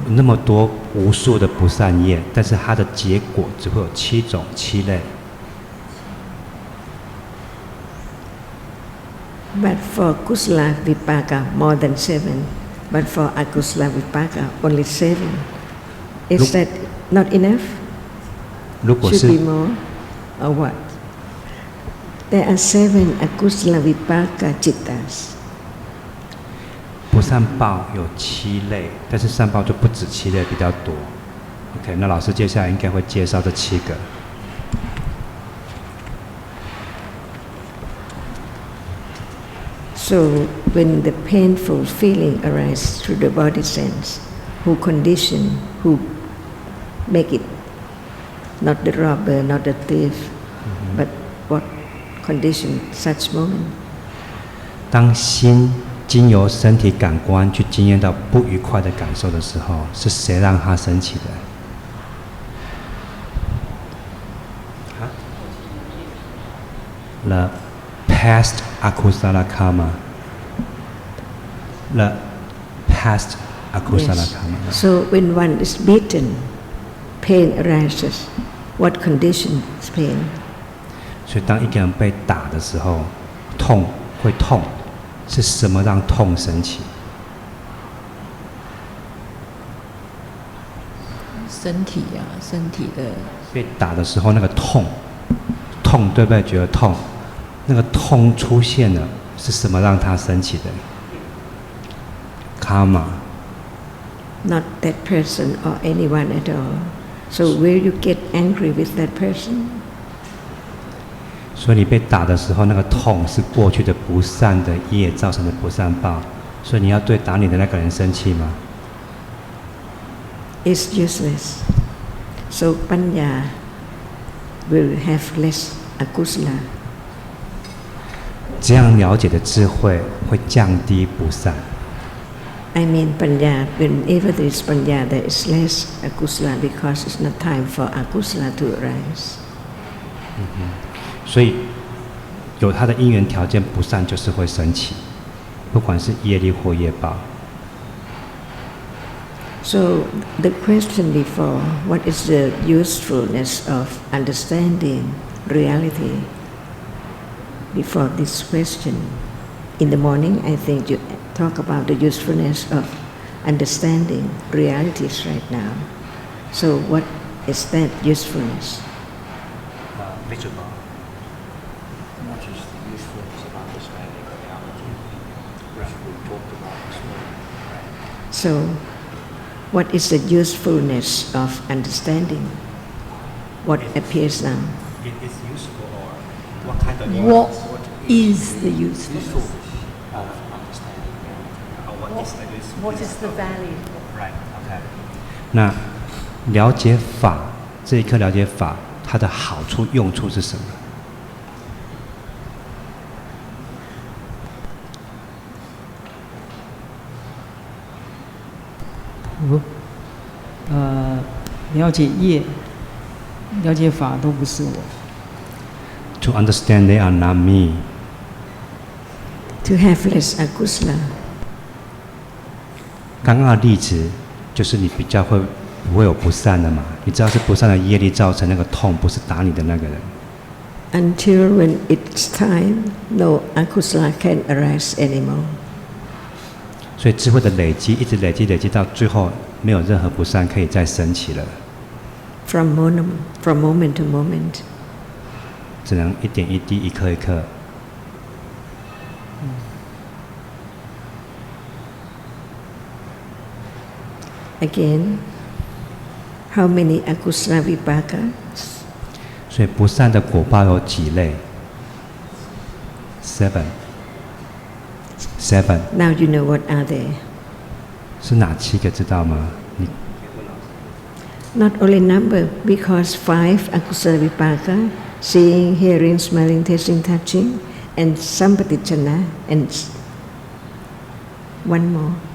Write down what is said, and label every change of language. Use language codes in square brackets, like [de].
[zh] 那么多无数的不善业，但是它的结果只会有7类。 [en] But for kusala vipaka more than 7, but for akusala vipaka only 7. Is that not enough? [zh] 如果 [en] Should [zh] 是 [en] be more, or what? There are 7 akusala vipaka cittas. [zh] 不善报有7类，但是善报就不止7类，比较多。 OK， 那老师接下来应该会介绍这7个。 [en] So when the painful feeling arises through the body sense, who condition, who make it, not the robber, not the thief, but what condition such moment? [zh] 当心经由身体感官去经验到不愉快的感受的时候，是谁让它升起的？ [en] The past akusala karma. The past akusala Yes. karma. So when one is beaten, pain arises. What condition is pain? [zh] 所以当一个人被打的时候，痛会痛，是什么让痛升起？身体啊，身体的被打的时候那个痛，对不对？觉得痛，那个痛出现了，是什么让它升起的？karma. [en] Not that person or anyone at all. So will you get angry with that person? [zh] 所以你被打的时候，那个痛是过去的不善的业造成的不善报，所以你要对打你的那个人生气吗？ [en] It's useless. So panya will have less akusala. [zh] 这样了解的智慧会降低不善。 [en] I mean panya, whenever there is panya, there is less akusala because it's not time for akusala to arise. [zh] 所以有它的因缘条件，不善就是会升起，不管是业力或业报。 [en] So the question before, what is the usefulness of understanding reality? Before this question, in the morning I think you talk about the usefulness of understanding realities right now. So what is that usefulness? Visible. What is the usefulness of understanding reality, which we talked about this morning? So what is the usefulness of understanding what appears now? It is useful, or what kind of What is the usefulness? Of understanding reality. Or what is the useful? What is the value? Right. Okay. [zh] 那了解法这一课了解法，它的好处用处是什么？了解业、了解法都不是我。 [en] To understand they are not me. To have less akusala. [zh] 刚刚的例子就是你比较不会有不善的嘛？你知道是不善的业力造成那个痛，不是打你的那个人。 [en] Until when it's time, no akusala can arise anymore. [zh] 所以智慧的累积，一直累积到最后，没有任何不善可以再升起了。 [en] From moment to moment. [zh] 只能一点一滴，一颗一颗。 [en] Again, how many akusala vipaka? [zh] 所以不善的果报有几类 ？7。 [en] Now you know what are they? [zh] 是哪7个？知道吗？你 [en] Not only number, because 5 akusala vipaka, seeing, hearing, smelling, tasting, touching, and sampatichana, and one more.